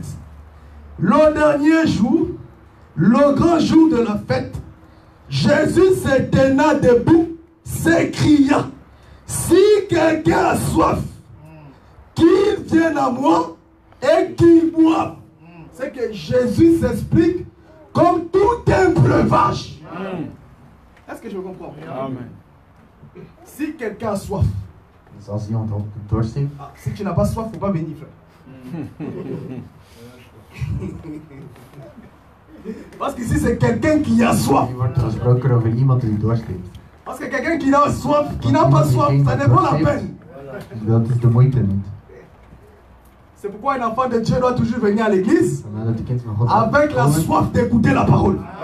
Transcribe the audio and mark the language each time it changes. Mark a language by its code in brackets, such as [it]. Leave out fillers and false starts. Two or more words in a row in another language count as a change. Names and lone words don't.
[fr] Le dernier jour, le grand jour de la fête, Jésus se tenant debout, s'écria, si quelqu'un a soif, qu'il vienne à moi et qu'il boive. C'est que Jésus s'explique comme tout un breuvage. Est-ce que je comprends? Amen. Si quelqu'un a soif, [nl] Dus als iemand dorst heeft, [fr] si tu n'as pas soif, il ne faut pas venir, frère. Parce qu'ici, c'est quelqu'un qui a soif. Parce que quelqu'un qui a soif, qui n'a pas soif, ça n'est pas la peine. C'est pourquoi un enfant de Dieu doit toujours venir à l'église avec la soif d'écouter la parole.